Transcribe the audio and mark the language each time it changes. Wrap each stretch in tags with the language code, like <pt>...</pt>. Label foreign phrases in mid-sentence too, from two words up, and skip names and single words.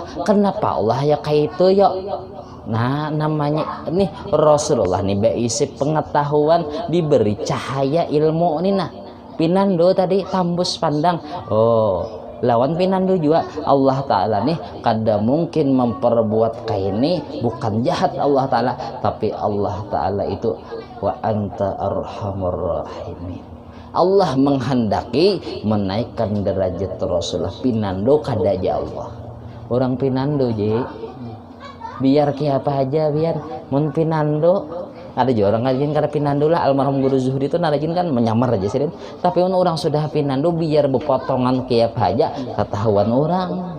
<bjn>Kenapa Allah ya kayak itu ya? Nah namanya nih Rasulullah nih berisi pengetahuan, diberi cahaya ilmu nih nah pinando tadi tambus pandang. Lawan pinando juga Allah Ta'ala nih kada mungkin memperbuat kayak ini, bukan jahat Allah Ta'ala, tapi Allah Ta'ala itu</bjn> <ar>وأنت أرحم الراحمين.</ar> <bjn>Allah menghendaki menaikkan derajat Rasulullah pinando kada aja Allah. Orang pinando je biar ki apa aja biar mun pinando. Ada juga orang ngajin karena pinando lah, almarhum guru Zuhri itu narajin kan menyamar aja sih. Tapi orang sudah pinando biar bepotongan kayak aja ketahuan orang.</bjn>